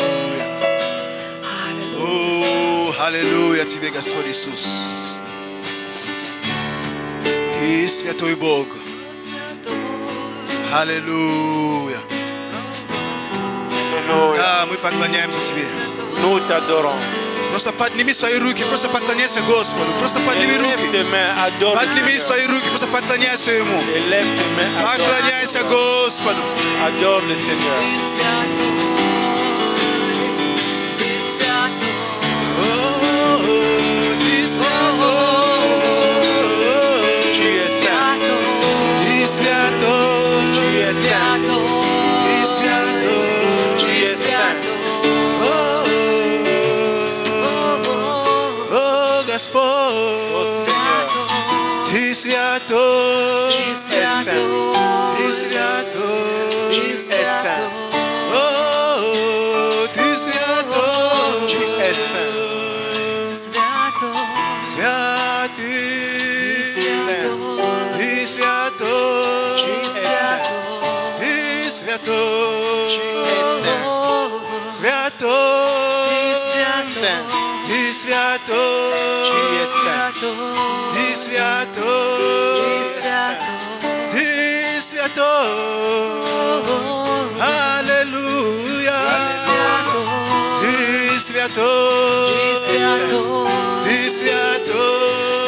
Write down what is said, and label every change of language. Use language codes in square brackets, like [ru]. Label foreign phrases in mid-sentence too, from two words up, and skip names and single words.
[ru] О, аллилуйя Тебе, Господь Иисус. Ты Ты святой Бог. Аллилуйя. Аллилуйя. Да, мы поклоняемся Тебе. [fr] Nous t'adorons. [ru] Просто подними свои руки, просто поклоняйся Господу. Просто подними [fr] Élève [ru] руки. [fr] tes mains, adore le [ru] Подними [fr] Seigneur. [ru] свои руки, просто поклоняйся Ему. [fr] Élève tes mains, [ru] Поклоняйся Господу. [fr] adore le Seigneur. [ru] Ты святой, Ты святой, О, Ты святой. [fr] Tu es saint, [ru] Ты святой. [fr] tu es saint, [ru] Ты святой. [fr] tu es saint. [ru] О, Господь. [fr] Oh Seigneur, [ru] Ты святой. [fr] tu es saint, [ru] Ты святой. [fr] tu es saint, [ru] О, Ты святой. [fr] tu es saint, [ru] Святый. Ты святой. [fr] tu es saint, [ru] Ты святой. [fr] tu es saint, [ru] Святой. [fr] saint, [ru] Ты святой. [fr] tu es saint, [ru] Ты святой. Ты святой. Аллилуйя. Ты святой. Ты святой.